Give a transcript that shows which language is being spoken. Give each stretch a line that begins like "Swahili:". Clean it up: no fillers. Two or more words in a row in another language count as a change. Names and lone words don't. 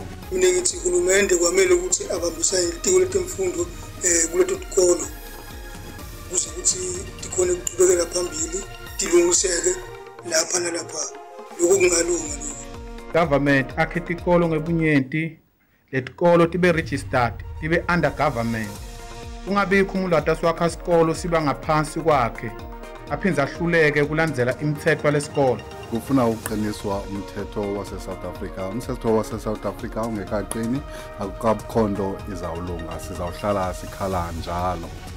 Swati: Mina ngithi uhulumende kwamele ukuthi abambisane netiko letemfundo kuleto tikolo ukuze ukuthi tikhone ukuqhubekela phambili tilungiseke lapha nalapha lokho kungalunga lokho. Government akhe tikolo ngebunyenti letikolo tibe registered tibe
English: under government
Swati: kungabikho umlata swakha isikolo siba ngaphansi kwakhe aphinza ahluleke kulandzela imithetho lesikolo. Kufuna uqiniswa umthetho wase South Africa. Umthetho wase South Africa ungekaqini akukabukhondo izawulunga sizawuhlala sikhala njalo.